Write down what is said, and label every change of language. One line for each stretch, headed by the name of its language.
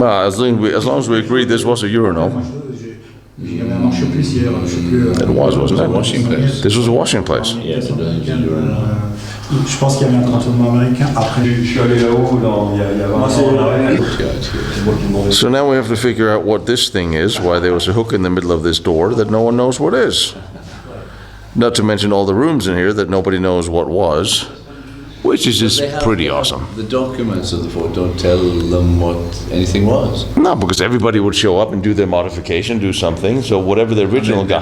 English: Well, as long as we agree this was a urinal. It was, wasn't it? Washing place. This was a washing place. Yes, it was.
French: Je pense qu'il y avait un cantonnement américain après. Je suis allé là-haut il y a 20 ans en arrière.
English: So now we have to figure out what this thing is, why there was a hook in the middle of this door that no one knows what is. Not to mention all the rooms in here that nobody knows what was, which is just pretty awesome. The documents of the fort don't tell them what anything was. No, because everybody would show up and do their modification, do something, so whatever the original guy.